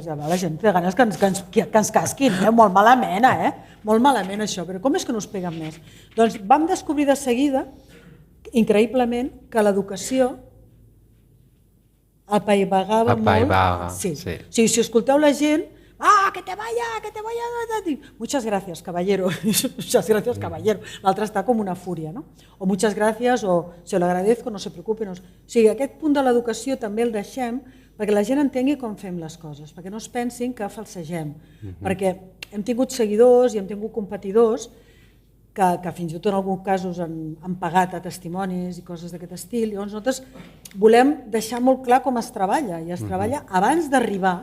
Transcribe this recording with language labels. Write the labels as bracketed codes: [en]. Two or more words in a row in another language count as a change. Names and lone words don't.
[ca] La gent té ganes que ens casquin, molt malament, molt malament això, però com és que no us peguen més? Doncs vam descobrir de seguida, increïblement, que l'educació apaivagava molt. Sí. Si escolteu la gent, [es] que te vaya, muchas gracias, caballero, muchas gracias, caballero. [ca] L'altre està com una fúria, no? [es] O muchas gracias, o se lo agradezco, no se preocupen. [ca] O sigui, aquest punt de l'educació també el deixem perquè la gent entengui com fem les coses, perquè no es pensin que falsegem, perquè hem tingut seguidors i hem tingut competidors que fins i tot en alguns casos han pagat a testimonis i coses d'aquest estil. Llavors nosaltres volem deixar molt clar com es treballa, i es treballa abans d'arribar.